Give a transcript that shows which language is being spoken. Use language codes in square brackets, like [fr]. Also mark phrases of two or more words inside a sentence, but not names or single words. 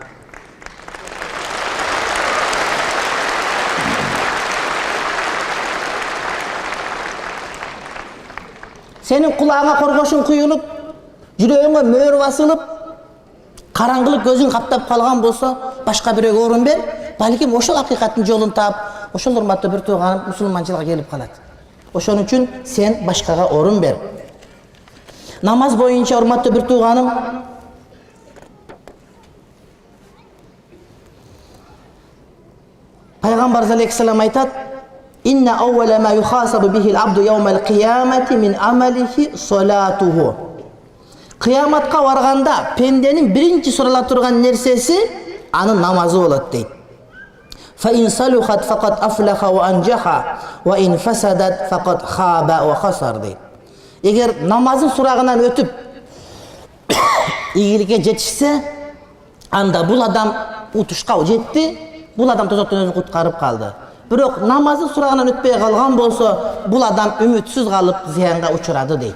[ky] Сенин кулагыңа коргошуң куюлуп, жүрөгүңө мөөр басылып, караңгылык көзүң каптап калган болсо, башка бирөөгө орун бер, балким ошол акыйкаттын жолун таап, ошол урматтуу бир тууганым мусулманчылыкка келип калат. Ошон үчүн сен башкага орун бер. Намаз боюнча, урматтуу бир тууганым, Пайгамбар алейхиссалам айтат: [ar] "إن أول ما يحاسب به العبد يوم القيامة من عمله صلاته." [ky] Кыяматка барганда пенденин биринчи сурала турган нерсеси анын намазы болот дейт. [ar] فإن صلحت فقد أفلح وأنجح وإن فسدت فقد خاب وخسر дейт. [ky] Эгер намазын сурагынан өтүп ийгиликке жетишсе, анда бул адам утушка жетти, бул адам тозоктон өзүн куткарып калды. Бирок намазын сурагынан өтпөй калган болсо, бул адам үмүтсүз калып зыянга учурады дейт.